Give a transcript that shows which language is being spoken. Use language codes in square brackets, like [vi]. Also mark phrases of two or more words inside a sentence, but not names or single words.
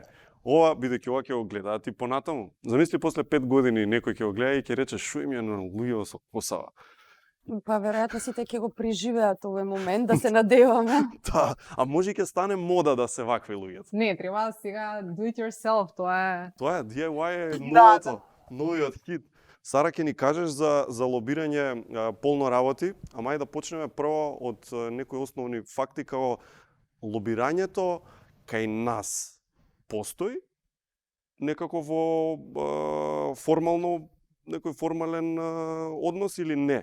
[mk] Ова, бидејќи ова ќе го гледаат и понатаму. Замисли после 5 години некој ќе го гледа и ќе рече шо им е на луѓето со косава. Па веројатно сите ќе го преживеат овој момент, да се надеваме. Да, а може и ќе стане мода да се вакви луѓето. Не, треба сега [en] do it yourself, [mk] тоа е. Тоа е DIY е Да. новиот хит. Сара, ќе ни кажеш за лобирање полно работи, ама ајде да почнеме прво од некои основни факти како лобирањето кај нас постои некако во формално некој формален однос или не?